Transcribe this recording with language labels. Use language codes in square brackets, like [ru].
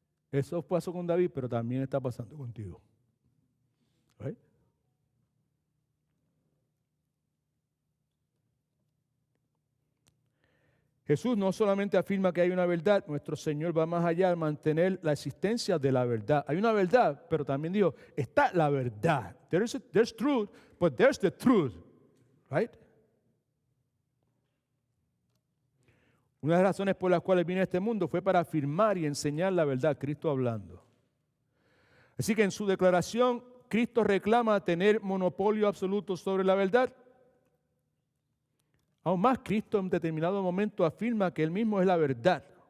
[es] Eso pasó con David, pero también está pasando contigo. [en] Right? [es] Jesús no solamente afirma que hay una verdad, nuestro Señor va más allá al mantener la existencia de la verdad. Hay una verdad, pero también dijo, está la verdad. [en] There's truth, but there's the truth. Right? [es] Una de las razones por las cuales vine a este mundo fue para afirmar y enseñar la verdad, Cristo hablando. Así que en su declaración, Cristo reclama tener monopolio absoluto sobre la verdad. Aún más, Cristo en determinado momento afirma que Él mismo es la verdad.